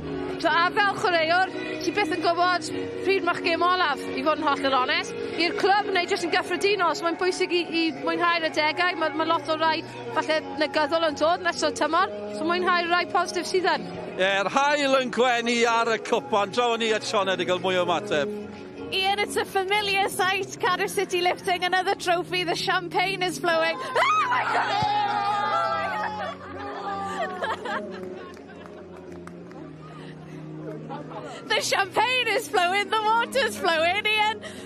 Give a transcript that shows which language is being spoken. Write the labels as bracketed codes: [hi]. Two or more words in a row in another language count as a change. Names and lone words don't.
[cy] A fel chwaraewr, ti byth yn gwybod pryd mae'ch gêm olaf, i fod yn hollol onest. I'r clwb neu jyst yn gyffredinol, so mae'n bwysig i mwynhau'r adegau. Mae lot o rai falle negyddol yn dod nes o tymor, so mwynhau'r rai positif sydd yn. Yr haul yn gwenu ar y cwpan, draw ni at Sioned i gael mwy o mateb. Ian, [en] it's a familiar sight. Cardiff City lifting another trophy. The champagne is flowing. Oh my God! The champagne is flowing. The water's flowing, Ian.